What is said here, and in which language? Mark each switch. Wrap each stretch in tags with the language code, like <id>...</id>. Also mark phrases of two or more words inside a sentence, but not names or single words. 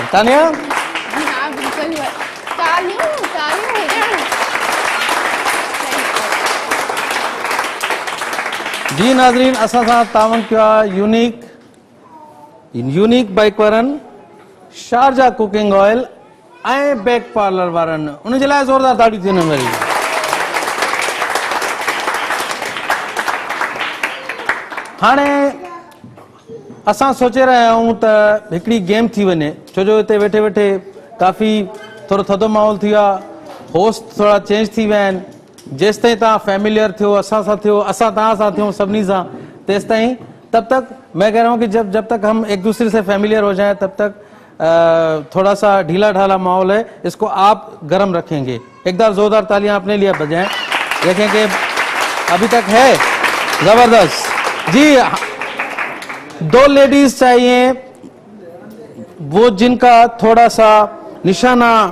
<hi>तानिया हाँ बिल्कुल, तालियों तालियों हो जाए।</hi> <sd>जी नाज़रीन, असां सां तावन कयो आहे यूनिक बाइक वारनि, शारजा कुकिंग ऑयल ऐं बैक पार्लर वारनि। उन जे लाइ ज़ोरदार ताड़ी थी वञे वरी। हाणे असां सोचे रहिया आहियूं त हिकिड़ी गेम थी वञे, छो जो हिते वेठे वेठे काफ़ी थोरो थधो माहौल थी वियो आहे, होस्ट थोरा चेंज थी विया आहिनि। जेसि ताईं तव्हां फैमिलियर थियो, असां सां थियो, असां तव्हां सां थियूं सभिनी सां, तेसि ताईं</sd> <hi>तब तक मैं कह रहा हूँ कि जब तक हम एक दूसरे से फैमिलियर हो जाएं तब तक थोड़ा सा ढीला ढाला माहौल है, इसको आप गर्म रखेंगे। एक बार जोरदार तालियां अपने लिए बजाएं, देखें कि अभी तक है जबरदस्त। जी, 2 लेडीज चाहिए वो जिनका थोड़ा सा निशाना</hi>